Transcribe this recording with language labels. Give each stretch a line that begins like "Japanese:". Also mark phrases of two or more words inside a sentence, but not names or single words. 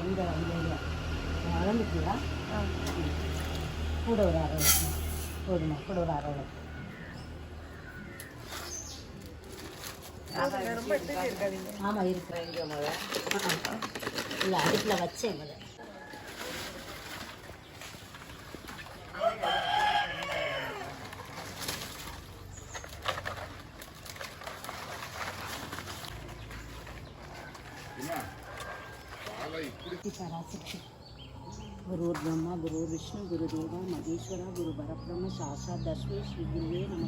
Tamil: ஆமாம், இந்த அளந்துட்டியா கூட ஒரு அரை வைக்கணும். போதுமா கூட ஒரு அரை வைக்கணும். ரொம்ப எடுத்துகிட்டே இருக்காதீங்க. ஆமாம் இருக்கிறேன் இங்கே முதல்ல இல்லை அடுப்பில் வச்சேன் முதல்ல.
Sanskrit: पराशक्ति गुरु ब्रह्मा गुरु विष्णु गुरुदेवा महेश्वरा गुरु परब्रह्म साक्षात् तस्मै श्री गुरुवे नमः।